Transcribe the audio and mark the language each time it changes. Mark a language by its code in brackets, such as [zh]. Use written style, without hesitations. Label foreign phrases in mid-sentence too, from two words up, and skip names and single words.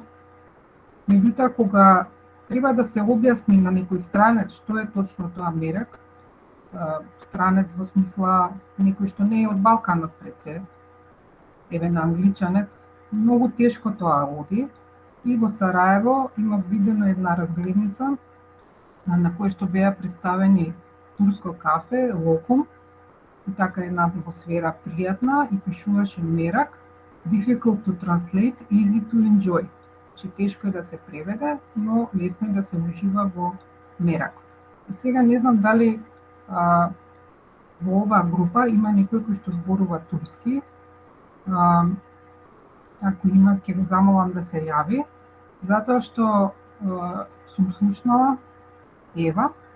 [mk] Меѓутоа, кога треба да се објасни на некој странец што е точно тоа мерак, странец во смисла некој што не е од Балканот пред се, еве на англичанец, многу тешко тоа оди. И во Сараево има видено една разгледница на која што беа представени турско кафе, локум, и така една атмосфера пријатна и пишуваше мерак, [en] difficult to translate, easy to enjoy. [mk] Че тешко е да се преведе, но лесно е да се ужива во меракот. И сега не знам дали во оваа група има некој кој што зборува турски. Ако има, ќе го замолам да се јави, затоа што сум слушнала Ева.